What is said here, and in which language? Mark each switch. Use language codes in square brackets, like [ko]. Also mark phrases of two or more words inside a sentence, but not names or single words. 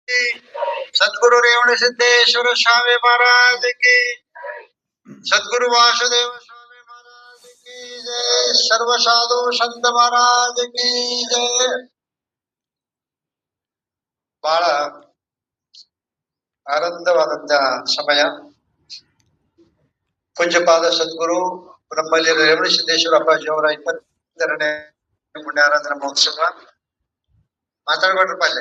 [mr] सद्गुरु रेवण सिद्धेश्वर स्वामी महाराज की, सद्गुरु वासुदेव स्वामी महाराज की जय, सर्व साधु संत महाराज की जय. [kn] ಬಹಳ ಆನಂದವಾದಂತ ಸಮಯ. ಪೂಜ್ಯಪಾದ ಸದ್ಗುರು ನಮ್ಮಲ್ಲಿ ರೇವಣ ಸಿದ್ದೇಶ್ವರ ಅಪ್ಪಾಜಿ ಅವರ 22ನೇ ಪುಣ್ಯಾರಾಧನಾ ಮಹೋತ್ಸವ ಮಾತಾಡ್ಬೇಡ್ರಪ್ಪ ಅಲ್ಲೇ.